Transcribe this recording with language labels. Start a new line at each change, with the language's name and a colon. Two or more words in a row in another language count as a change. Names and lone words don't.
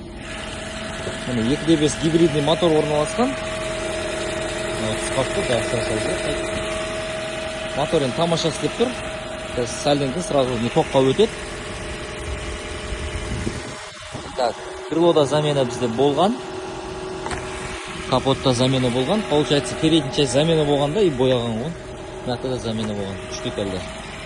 Kazakh: 2.5 гибридный мотор орналасқан. Мотор енді тамаша істеп тұр. Сәлден кейін сразу тоққа өтеді. Так, крылода замена бізде болған. Капотта замена болған.
Russian: Получается, передний часть
Kazakh: замена болғанда и бояған ғой. Мынақта да замена болған. 3 детальда.